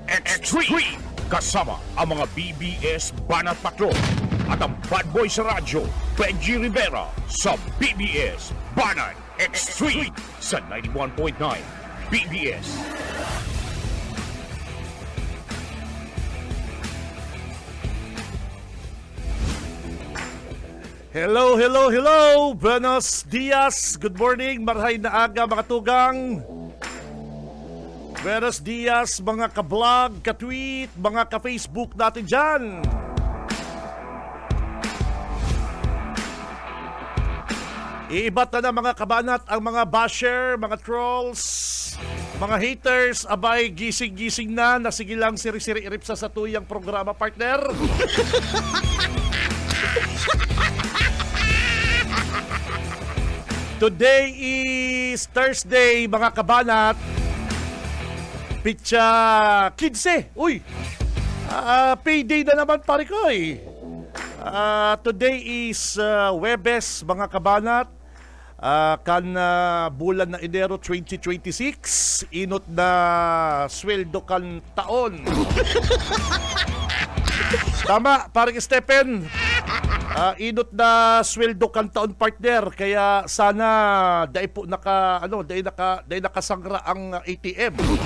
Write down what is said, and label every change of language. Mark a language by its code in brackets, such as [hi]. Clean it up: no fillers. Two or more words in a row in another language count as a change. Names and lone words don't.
[tl] Kasama ang mga BBS Banat Patrol at ang [en] bad boy [tl] sa radyo, Benji Rivera sa BBS Banat Extreme sa 91.9 BBS. [en] Hello! [es] Buenos dias! [en] Good morning, [bik] marhay na aga mga tugang! [es] Buenos dias [tl] mga ka-vlog, ka-tweet, mga ka-Facebook natin dyan! [bik] Iibat na mga kabanat ang mga basher, mga trolls, mga haters, abay gising-gising na, sige lang siri-siri irip sa tuyang programa, partner! [en] Today is Thursday, [bik] mga kabanat. Pitsa 15. Uy! [tl] Payday na naman, pare ko eh. [en] Today is Webes, mga kabanat. [bik] Bulan na Enero 2026. Inot na sweldo kan taon. [tl] Tama, parang Stephen. [bik] Inot na sweldo kan taon, partner, kaya sana dai po nakasangra ang ATM.